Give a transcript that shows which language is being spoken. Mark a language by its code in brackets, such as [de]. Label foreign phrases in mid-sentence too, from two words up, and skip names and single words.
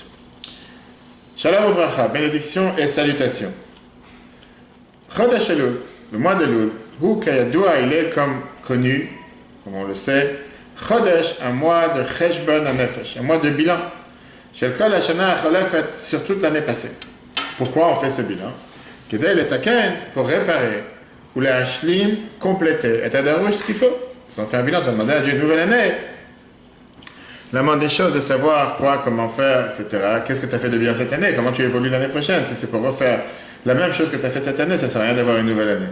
[he] שלום וברכה, [fr] bénédiction et salutations. [he] חודש אלול, [fr] le mois d'Elul, [he] הוא כידוע, [fr] il est comme connu, comme on le sait, Chodesh, un mois de [he] חשבון הנפש, [fr] un mois de bilan. [he] של כל השנה החולפת, [fr] sur toute l'année passée. Pourquoi on fait ce bilan? [he] כדי לתקן, [fr] pour réparer, [he] או להשלים, [fr] compléter, et adarouche ce qu'il faut. Si on fait un bilan, tu vas demander à Dieu une nouvelle année. La moindre des choses de savoir quoi, comment faire, etc. Qu'est-ce que tu as fait de bien cette année? Comment tu évolues l'année prochaine? Si c'est pour refaire la même chose que tu as fait cette année, ça ne sert à rien d'avoir une nouvelle année.